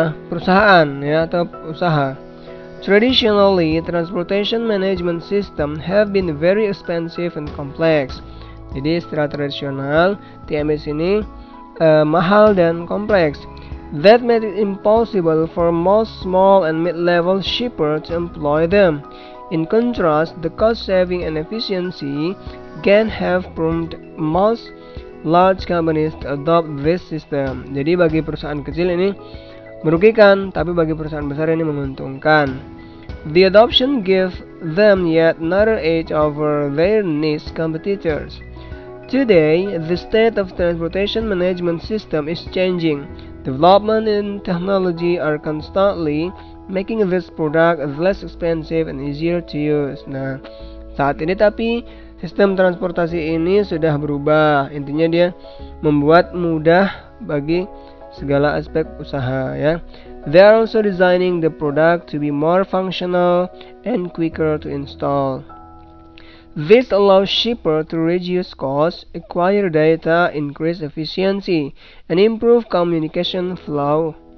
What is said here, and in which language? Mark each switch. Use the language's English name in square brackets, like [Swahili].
[Indonesian] perusahaan ya atau usaha. [English] Traditionally, transportation management system have been very expensive and complex. [Indonesian] Jadi secara tradisional TMS ini mahal dan kompleks. [English] That made it impossible for most small and mid-level shippers to employ them. In contrast, the cost saving and efficiency gain have prompted most large companies to adopt this system. [Indonesian] Jadi bagi perusahaan kecil ini merugikan, tapi bagi perusahaan besar ini menguntungkan. [English] The adoption gave them yet another edge over their niche competitors. Today, the state of transportation management system is changing. Development in technology are constantly making this product less expensive and easier to use. [Indonesian] Nah, saat ini tapi sistem transportasi ini sudah berubah. Intinya dia membuat mudah bagi segala aspek usaha ya. [English] They are also designing the product to be more functional and quicker to install. This allows shippers to reduce costs, acquire data, increase efficiency, and improve communication flow.